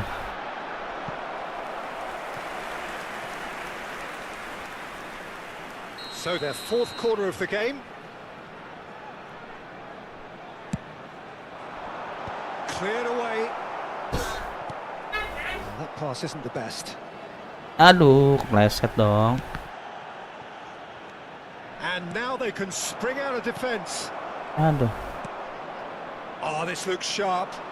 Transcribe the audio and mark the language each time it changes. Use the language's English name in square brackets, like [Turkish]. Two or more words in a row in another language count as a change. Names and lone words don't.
[English] So their fourth corner of the game. Cleared away. Oh, that pass isn't the best. [Indonesian] Aduh, kepleset dong. [English] And now they can spring out of defence. [Indonesian] Aduh. [English] Oh, this looks sharp.